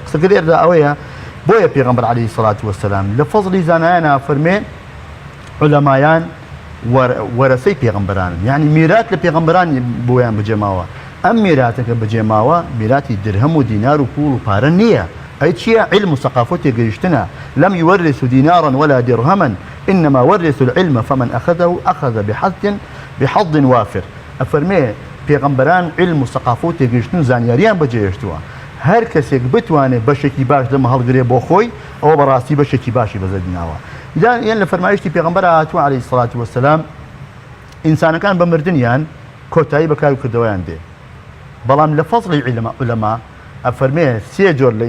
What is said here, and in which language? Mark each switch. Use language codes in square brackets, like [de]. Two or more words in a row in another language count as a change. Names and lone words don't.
[ckb] قسەکە لێرەدا ئەوەیە، بۆیە پێغەمبەر عەلەیهی سەڵات وەسەلام لە فەزڵی زانایانە فەرمێ عولەمایان وەرەسەی پێغەمبەرانن یعنی میرات لە پێغەمبەرانی بۆیان بجێماوە ئەم میراتەکە بجێماوە میراتی درهم و دینار و پوڵ و پارە نییە ئەی چییە علم و سەقافەت تێگەیشتنە [ar] لم يورث دينارا ولا درهما إنما ورث العلم فمن أخذه أخذ بحظ وافر [ckb] أفرمي پێغەمبەران علم و سەقافەت تێگەیشتن زانیاریان بەجێهێشتووە هەر کەسێک بتوانێت بەشێکی باش لەمە هەڵگرێ بۆ خۆی ئەوە بەڕاستی بەشێکی باشی بەزەدیناوە یان لە فەرمایشتی پێغەمبەر هاتووە عەلەیهی سەڵات وەسەلام ئینسانەکان بە مردنیان کۆتایی بەکار و کردەوەیان دێ بەڵام لە فەزڵی عولەما ئەفەرمێ سێ جۆر لە